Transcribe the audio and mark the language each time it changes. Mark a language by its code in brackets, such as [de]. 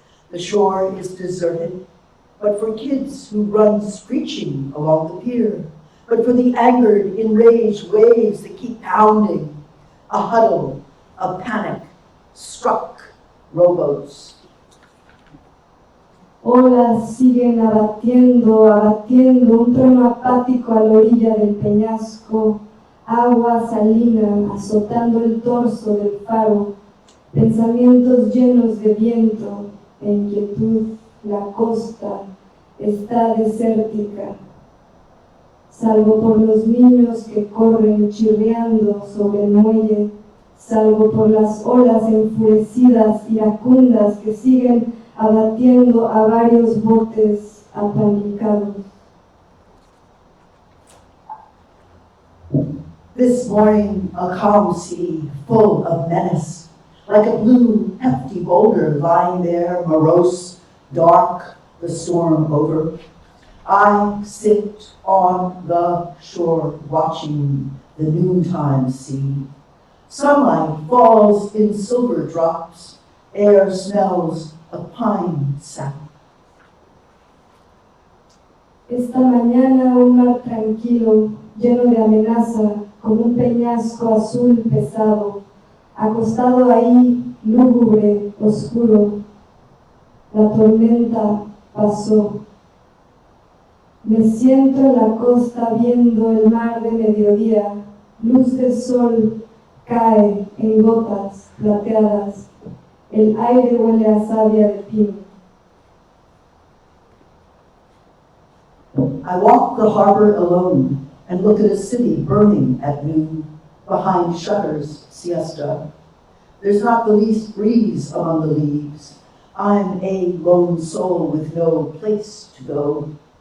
[en] The shore is deserted, but for kids who run screeching along the pier, but for the angered, enraged waves that keep pounding, a huddle, a panic, struck rowboats. [es] Olas siguen abatiendo, abatiendo, un trueno apático a la orilla del peñasco, agua salina azotando el torso del faro, pensamientos llenos de viento e inquietud, la costa está desértica, salvo por los niños que corren chirriando sobre el muelle, salvo por las olas enfurecidas, iracundas que siguen abatiendo a varios botes apanicados. [en] This morning, a calm sea full of menace, like a blue, hefty boulder lying there, morose, dark, the storm over. I sit on the shore watching the noontime sea. Sunlight falls in silver drops, air smells of pine sap. [es] Esta mañana un mar tranquilo, lleno de amenaza, como un peñasco azul pesado, acostado ahí, lúgubre, oscuro. La tormenta pasó. Me siento en la costa viendo el mar de mediodía, luz de sol cae en gotas plateadas, el aire huele a savia de pino. [en] I walk the harbor alone and look at a city burning at noon, behind shutters, siesta. There's not the least breeze among the leaves. I'm a lone soul with no place to go.